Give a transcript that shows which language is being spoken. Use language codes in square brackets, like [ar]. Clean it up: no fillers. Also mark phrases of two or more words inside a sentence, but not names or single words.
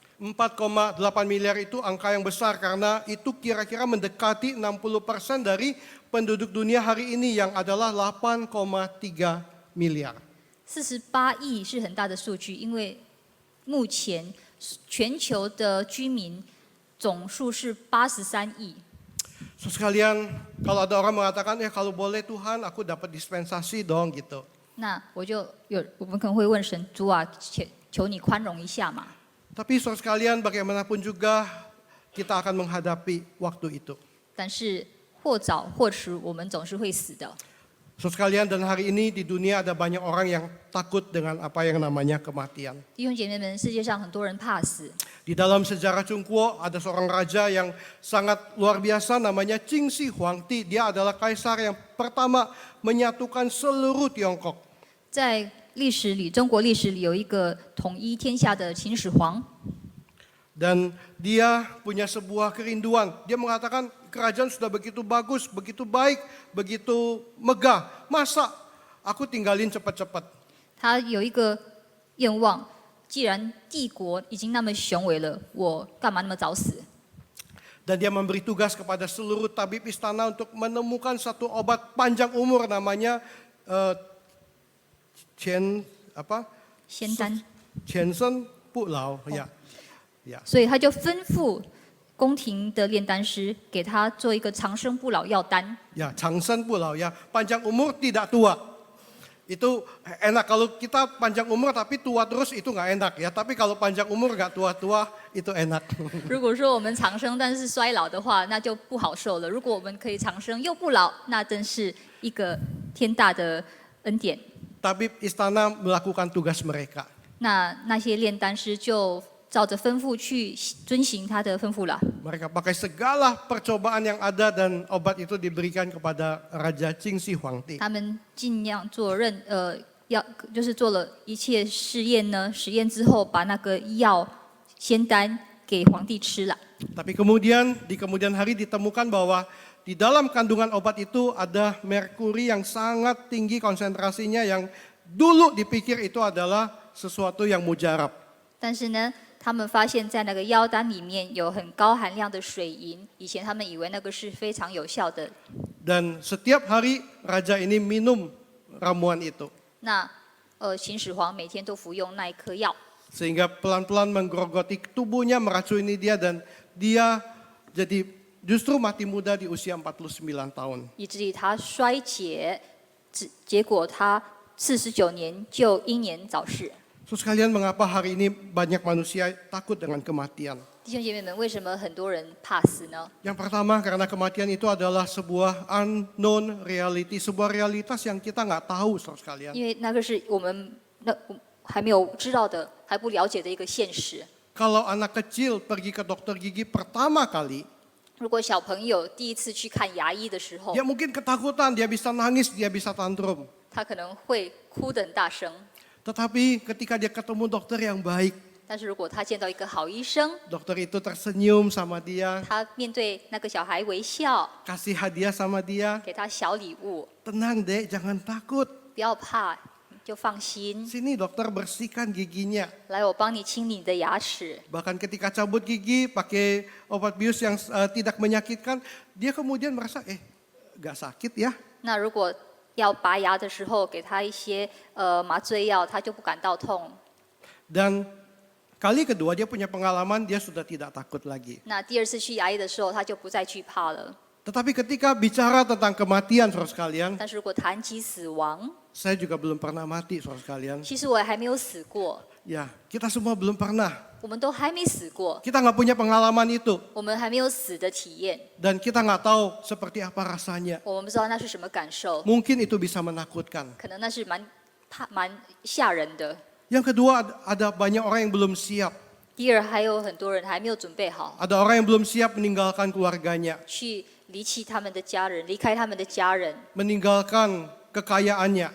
[id] 4,8 miliar itu angka yang besar karena itu kira-kira mendekati 60% dari penduduk dunia hari ini yang adalah 8,3 miliar. [zh] 48 亿是很大的数据，因为目前全球的居民总数是83亿。 [id] So sekalian, kalau ada orang mengatakan, kalau boleh Tuhan, aku dapat dispensasi dong gitu. [zh] 那我们可能会问神，主啊，求你宽容一下嘛。 [id] Tapi saudara sekalian, bagaimanapun juga kita akan menghadapi waktu itu. [zh] 但是或早或迟，我们总是会死的。 [id] Saudara sekalian, dan hari ini di dunia ada banyak orang yang takut dengan apa yang namanya kematian. [zh] 弟兄姐妹们，世界上很多人怕死。 [id] Di dalam sejarah Chungkuo ada seorang raja yang sangat luar biasa namanya Qing Shi Huangdi. Dia adalah kaisar yang pertama menyatukan seluruh Tiongkok. [zh] 在历史里，中国历史里有一个统一天下的秦始皇， [id] Dan dia punya sebuah kerinduan. Dia mengatakan kerajaan sudah begitu bagus, begitu baik, begitu megah. Masa aku tinggalin cepat-cepat? [zh] 他有一个愿望，既然帝国已经那么雄伟了，我干嘛那么早死？ [id] Dan dia memberi tugas kepada seluruh tabib istana untuk menemukan satu obat panjang umur namanya Chen apa? [zh] 仙丹，长生不老 [id] ya. Ya. [zh] 所以他就吩咐宫廷的炼丹师给他做一个长生不老药丹。 [id] Ya, [zh] 长生不老 [id] ya. Panjang umur tidak tua. Itu enak kalau kita panjang umur tapi tua terus itu nggak enak ya. Tapi kalau panjang umur nggak tua-tua itu enak. [zh] 如果说我们长生但是衰老的话，那就不好受了。如果我们可以长生又不老，那真是一个天大的恩典。 [id] Tabib istana melakukan tugas mereka. [zh] 那些炼丹师就照着吩咐去遵行他的吩咐了。 [id] Mereka pakai segala percobaan yang ada dan obat itu diberikan kepada Raja Qing Shi Huangdi. [zh] 他们尽量就是做了一切试验呢，实验之后把那个药仙丹给皇帝吃了。 [id] Tapi kemudian di kemudian hari ditemukan bahwa di dalam kandungan obat itu ada merkuri yang sangat tinggi konsentrasinya yang dulu dipikir itu adalah sesuatu yang mujarab. [zh] 但是呢，他们发现在那个药丹里面有很高含量的水银，以前他们以为那个是非常有效的。 [id] Dan setiap hari raja ini minum ramuan itu. [zh] 那秦始皇每天都服用那一颗药， [id] Sehingga pelan-pelan menggerogoti tubuhnya, meracuni dia dan dia jadi justru mati muda di usia 49 tahun. [zh] 以至于他衰竭，结果他49年就英年早逝。 [id] So sekalian mengapa hari ini banyak manusia takut dengan kematian? [zh] 弟兄姐妹们，为什么很多人怕死呢？ [id] Yang pertama karena kematian itu adalah sebuah [en] unknown reality, [id] sebuah realitas yang kita nggak tahu, saudara sekalian. [zh] 因为那个是我们还没有知道的、还不了解的一个现实。 [id] Kalau anak kecil pergi ke dokter gigi pertama kali, [zh] 如果小朋友第一次去看牙医的时候， [id] dia mungkin ketakutan, dia bisa nangis, dia bisa tantrum. [zh] 他可能会哭得很大声。 [id] Tetapi ketika dia ketemu dokter yang baik, [zh] 但是如果他见到一个好医生， [id] dokter itu tersenyum sama dia, [zh] 他面对那个小孩微笑， [id] kasih hadiah sama dia, [zh] 给他小礼物， [id] tenang dek, jangan takut. [zh] 不要怕，就放心。 [id] Sini dokter bersihkan giginya. [zh] 来，我帮你清理你的牙齿。 [id] Bahkan ketika cabut gigi pakai obat bius yang tidak menyakitkan, dia kemudian merasa gak sakit ya. [zh] 那如果要拔牙的时候，给他一些麻醉药，他就不感到痛。 [id] Dan kali kedua dia punya pengalaman, dia sudah tidak takut lagi. [zh] 那第二次去牙医的时候，他就不再惧怕了。 [id] Tetapi ketika bicara tentang kematian, saudara sekalian, [zh] 但是如果谈及死亡， [id] saya juga belum pernah mati, saudara sekalian. [zh] 其实我还没有死过， [id] Ya, kita semua belum pernah. [zh] 我们都还没死过， [id] Kita nggak punya pengalaman itu. [zh] 我们还没有死的体验， [id] Dan kita nggak tahu seperti apa rasanya. [zh] 我们不知道那是什么感受， [id] Mungkin itu bisa menakutkan. [zh] 可能那是蛮吓人的。 [id] Yang kedua, ada banyak orang yang belum siap. [zh] 第二，还有很多人还没有准备好 [id] Ada orang yang belum siap meninggalkan keluarganya, [zh] 去离弃他们的家人，离开他们的家人， [id] meninggalkan kekayaannya,